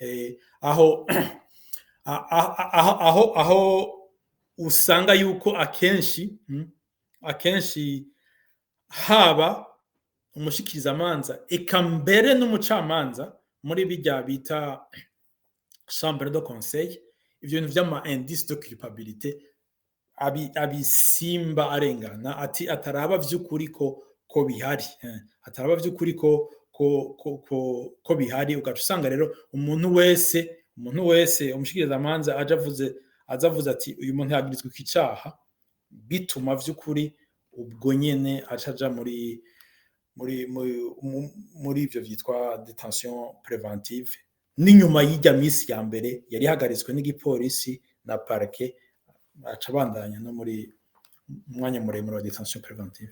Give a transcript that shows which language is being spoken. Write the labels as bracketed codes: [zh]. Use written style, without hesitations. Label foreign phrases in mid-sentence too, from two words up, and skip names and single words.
[rn] aho usanga yuko akenshi haba umushikiriza amanza eka mbere n'umucamanza muri bijya bita [fr] chambre de conseil, [rn] ivyo bintu vy'ama [fr] indice de culpabilité [rn] abisimba arengana ati ataraba vy'ukuri ko bihari, ataraba vy'ukuri ko bihari. Ugaca usanga rero umuntu wese umuntu wese umushikirizamanza azavuze ati uyu muntu yagirizwe icaha, bituma vy'ukuri ubwo nyene acaja muri ivyo vyitwa [fr] detention préventive, [rn] n'inyuma y'ijya misi ya mbere yari hagaritswe n'igipolisi na parquet, aca bandanya no muri umwanya muremure wa [fr] detention préventive.